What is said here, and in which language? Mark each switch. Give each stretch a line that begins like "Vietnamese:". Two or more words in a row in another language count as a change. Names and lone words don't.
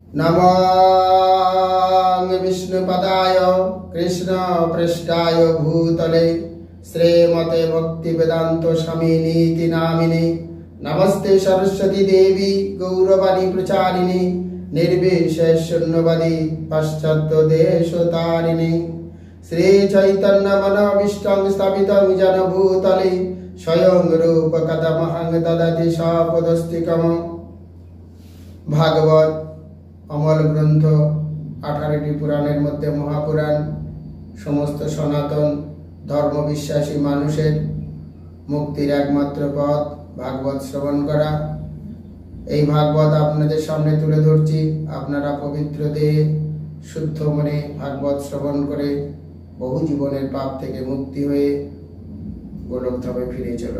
Sanskrit: नमः विष्णुपदाय कृष्णपृष्ठाय भूतले श्रीमते भक्तिवेदांत स्वामिनीति नामिने नमस्ते सरस्वती देवी गौरवाणी प्रचारिणे निर्विशेष शून्यवादी पाश्चात्य देशतारिणे श्री चैतन्य मनोभीष्टं स्थापितं जन भूतले स्वयं रूप कथमहं ददति सपदस्तिकम्।
Bangla: ভাগবত অমল গ্রন্থ 18টি পুরাণের মধ্যে মহাপুরাণ সমস্ত সনাতন ধর্ম বিশ্বাসী মানুষের মুক্তির একমাত্র পথ ভাগবত শ্রবণ করা। এই ভাগবত আপনাদের সামনে তুলে ধরছি। আপনারা পবিত্র দেহে শুদ্ধ মনে ভাগবত শ্রবণ করে বহু জীবনের পাপ থেকে মুক্তি হয়ে গোলকধামে ফিরে চলো।